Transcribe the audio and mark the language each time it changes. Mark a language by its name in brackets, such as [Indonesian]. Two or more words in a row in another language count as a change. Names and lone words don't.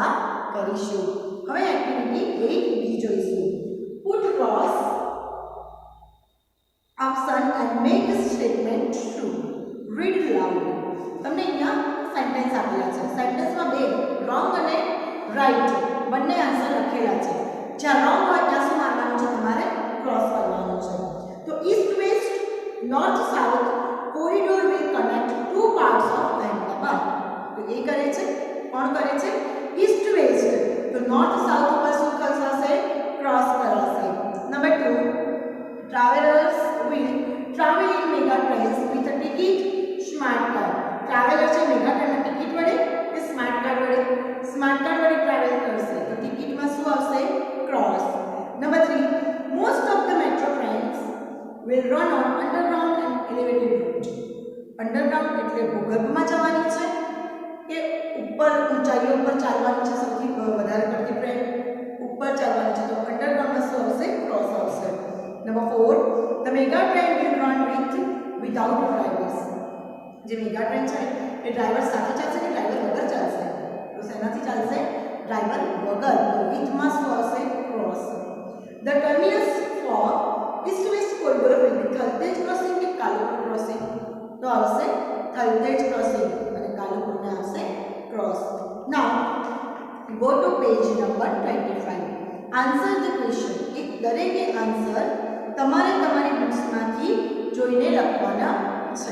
[Gujarati] હા, કરીશું. હવે એક્ટિવિટી 8B જોઈશું. [English] put cross option and make the statement true. Read loud. [Gujarati] તમને અહીંયા સેન્ટેન્સ આપેલા છે. સેન્ટેન્સમાં બે રોંગ અને રાઈટ બંને આન્સર લખેલા છે. જ્યાં રોંગ હોય ત્યાં શું મારવાનું છે? તમારે ક્રોસ કરવાનું છે. [English] તો east west north south corridor will connect two parts of Ahmedabad. [Gujarati] તો એ કરે છે, કોણ કરે છે? [English] east west. [Gujarati] તો [English] north south [Gujarati] ઉપર શું થશે? ક્રોસ કરાશે. નંબર 2, [English] travelers will travel in mega trains with a ticket smart card. [Gujarati] ટ્રાવેલર છે મેગા ટ્રેનમાં ટિકિટ વડે કે [English] smart card [Gujarati] વડે? [English] smart card [Gujarati] વડે ટ્રાવેલ કરશે. તો ટિકિટમાં શું આવશે? ક્રોસ. નંબર 3, [English] most of the metro trains will run on underground and elevated route. [Gujarati] અંડરગ્રાઉન્ડ એટલે ભૂગર્ભમાં જવાની છે કે ઉપર ઊંચાઈઓ પર ચાલવાની છે? સૌથી વધારે પડતી ટ્રેન ઉપર ચાલવાની છે. તો અંડરગ્રાઉન્ડમાં શું આવશે? ક્રોસ આવશે. નંબર 4, [English] the mega train will run without drivers. [Gujarati] જે [English] mega train [Gujarati] છે એ ડ્રાઈવર સાથે ચાલશે કે ડ્રાઈવર વગર ચાલશે? તો શેનાથી ચાલશે? ડ્રાઈવર વગર. તો વિથમાં શું આવશે? ક્રોસ. [English] The terminus for east west corridor will be [Gujarati] થલતેજ ક્રોસિંગ કે કાલુપુર ક્રોસિંગ? તો આવશે થલતેજ ક્રોસિંગ અને કાલુપુરને આવશે ક્રોસ. [English] now go to page number 25. answer the question. [Gujarati] એક દરેકે આન્સર તમારે તમારી બુક્સમાંથી જોઈને લખવાના છે.